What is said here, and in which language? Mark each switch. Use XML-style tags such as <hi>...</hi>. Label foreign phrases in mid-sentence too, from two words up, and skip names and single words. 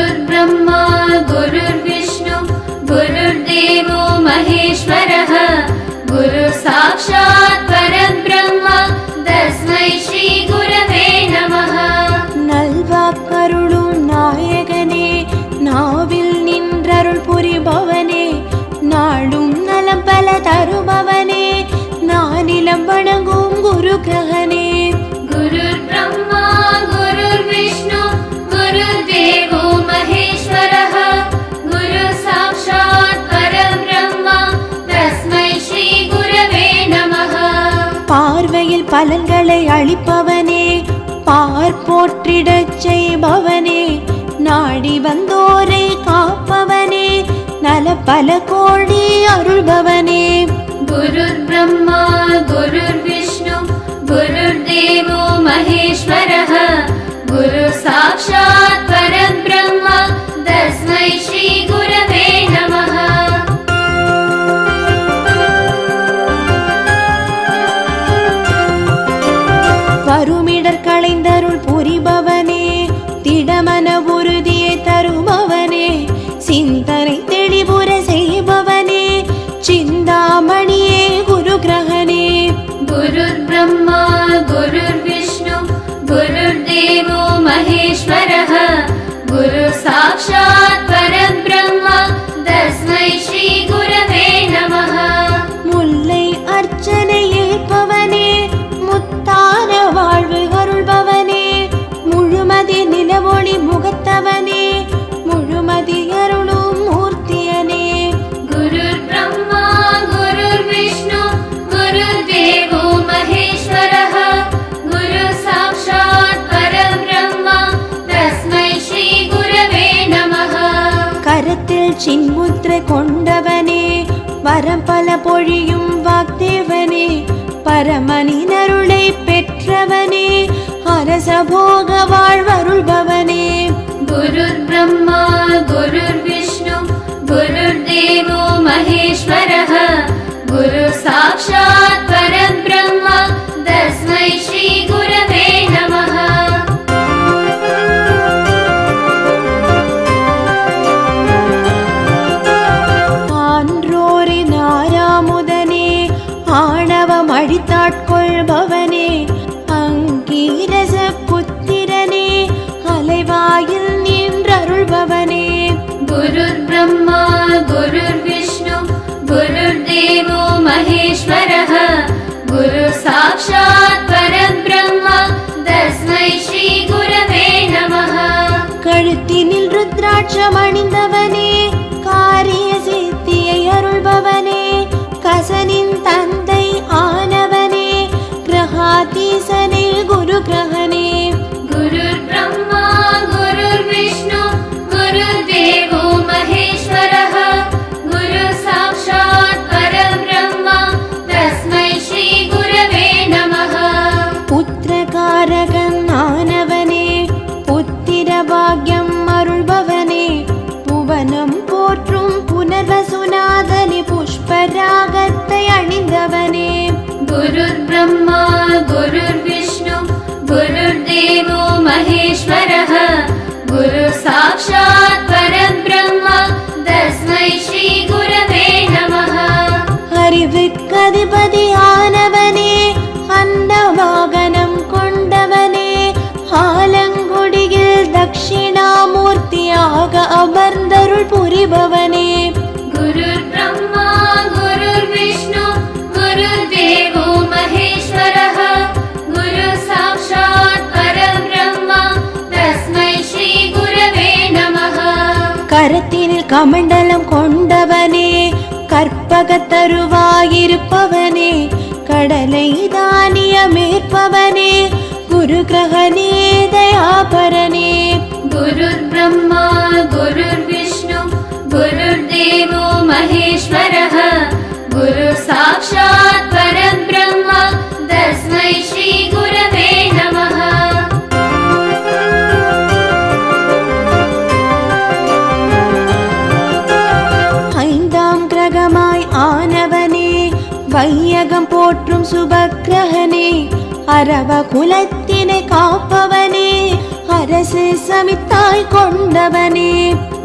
<sa>ब्रह्मा गुरुर्विष्णु गुरुर्देवो महेश्वरः गुरु साक्षात् परब्रह्म तस्मै श्री गुरवे नमः</sa> <ta>நல்வாக்கருளும் நாயகனே நாவில் நின்றருள் புரிபவனே நாடும் நலம் பல தருபவனே நானிலம் வணங்கும் குரு கிரகனே</ta> <sa>गुरुर् ब्रह्मा गुरुर्विष्णु गुरुर्देवो महेश्वरः गुरु साक्षात् परब्रह्म तस्मै श्री गुरवे नमः</sa> <ta>பார்வையில் பலன்களை அளிப்பவனே பார்ப்போற்றிடச் செய்பவனே நாடி வந்தோரை காப்பவனே நல பல கோடி அருள்பவனே</ta> <sa>गुरुर् ब्रह्मा गुरुर्विष्णु गुरुर्देवो महेश्वरः गुरु साक्षात् परब्रह्म तस्मै श्री गुरवे नमः</sa> <ta>வருமிடர் களைந்தருள் புரிபவனே திடமன உறுதியை தருபவனே சிந்தனை தெளிவுற செய்பவனே சிந்தாமணியே குரு கிரகனே</ta> <sa>गुरुर् ब्रह्मा गुरुर्विष्णु गुरुर्देवो महेश्वरः गुरु साक्षात् परब्रह्म तस्मै श्री गुरवे नमः</sa> <ta>முல்லை அர்ச்சனை ஏற்பவனே முத்தான வாழ்வு அருள்பவனே முழுமதி நிலவொளி முகத்தவனே முழுமதி அருளும் மூர்த்தியனே</ta> <sa>गुरुर् ब्रह्मा गुरुर्विष्णु गुरुर्देवो महेश्वरः गुरु साक्षात् परब्रह्म तस्मै श्री गुरवे नमः</sa> <ta>கரத்தில் சின்முத்திரை கொண்டவனே வரம் பல பொழியும் வாக்தேவனே பரமனின் அருளை பெற்றவனே அரச போக வாழ்வருள்பவனே</ta> <sa>गुरुर् ब्रह्मा गुरुर्विष्णु गुरुर्देवो महेश्वरः गुरु साक्षात् परब्रह्म तस्मै श्री गुरवे नमः</sa> <ta>ஆன்றோரின் ஆறாமுதனே ஆணவம் அழித்தாட்கொள்பவனே அங்கீரச புத்திரனே அலைவாயில் நின்றருள்பவனே</ta> <sa>गुरुर् ब्रह्मा गुरुर्विष्णु गुरुर्देवो महेश्वरः गुरु साक्षात् परब्रह्म तस्मै श्री गुरवे नमः</sa> <ta>கழுத்தினில் ருத்ராட்சம் அணிந்தவனே காரிய சித்தியை அருள்பவனே கசனின் தந்தை ஆனவனே கிரகாதீசனே குரு கிரகனே</ta> <sa>गुरुर् ब्रह्मा गुरुर्विष्णु गुरुर्देवो महेश्वरः गुरु साक्षात् परब्रह्म तस्मै श्री गुरवे नमः</sa> <ta>புத்திரகாரகன் ஆனவனே புத்திர பாக்யம் அருள்பவனே புவனம் போற்றும் புனர்வசுநாதனி புஷ்பராகத்தை அணிந்தவனே</ta> <sa>गुरुर् ब्रह्मा गुरुर्विष्णु गुरुर्देवो महेश्वरः गुरु साक्षात् परब्रह्म तस्मै श्री गुरवे नमः</sa> <ta>அறிவுக்கதிபதி ஆனவனே அன்னவாகனம் கொண்டவனே ஆலங்குடியில் தட்சிணாமூர்த்தியாக அமர்ந்தருள் புரிபவனே</ta> <sa>गुरुर् ब्रह्मा गुरुर्विष्णु गुरुर्देवो महेश्वरः गुरु साक्षात् परब्रह्म तस्मै श्री गुरवे नमः</sa> <ta>கரத்தினில் கமண்டலம் கொண்டவனே கற்பகத்தருவாயிருப்பவனே கடலை தானியமேற்பவனே குரு கிரகனே தயாபரனே</ta> <sa>गुरुर् ब्रह्मा गुरुर्विष्णु गुरुर्देवो महेश्वरः गुरु साक्षात् परब्रह्म तस्मै श्री गुरवे नमः</sa> <ta>ஐந்தாம் கிரகமாய் ஆனவனே வையகம் போற்றும் சுபக்கிரகனே அரவ குலத்தினை காப்பவனே அரசு சமித்தாய் கொண்டவனே</ta>